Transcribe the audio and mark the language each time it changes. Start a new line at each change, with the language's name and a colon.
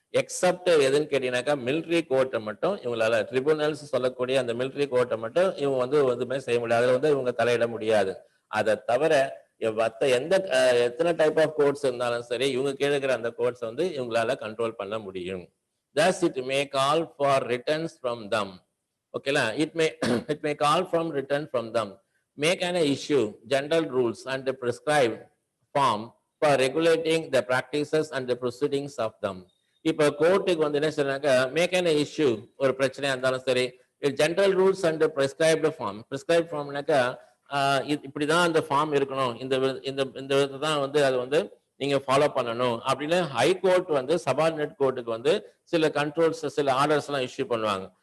Tamil: Accept எதுன்னு கேட்டீங்கன்னாக்கா military கோர்ட்டை மட்டும் இவங்களால, ட்ரிபியூனல்ஸ் சொல்லக்கூடிய அந்த மிலிட்ரி கோர்ட்டை மட்டும் இவங்க வந்து எதுவுமே செய்ய முடியாது. அதில் வந்து இவங்க தலையிட முடியாது. அதை தவிர மற்ற எத்தனை டைப் ஆஃப் கோர்ட்ஸ் இருந்தாலும் சரி, இவங்க கீழே இருக்கிற அந்த கோர்ட்ஸ் வந்து இவங்களால கண்ட்ரோல் பண்ண முடியும்.
English: Thus it may call for returns from them. Okay la, it may it may call from return from them, make an issue general rules and the prescribed form for regulating the practices and the proceedings of them.
Tamil: இப்போ கோர்ட்டுக்கு வந்து என்ன சொல்றாங்க,
English: make an issue,
Tamil: ஒரு பிரச்சனையா இருந்தாலும் சரி, general rules and prescribed form. Prescribe ஃபார்ம்னாக்கா இப்படிதான் அந்த ஃபார்ம் இருக்கணும், இந்த இந்த இந்த விதத்தை தான் வந்து அது வந்து நீங்க ஃபாலோ பண்ணணும் அப்படின்னு ஹைகோர்ட் வந்து சபார்டினேட் கோர்ட்டுக்கு வந்து சில கண்ட்ரோல்ஸ் சில ஆர்டர்ஸ் எல்லாம் இஷ்யூ பண்ணுவாங்க.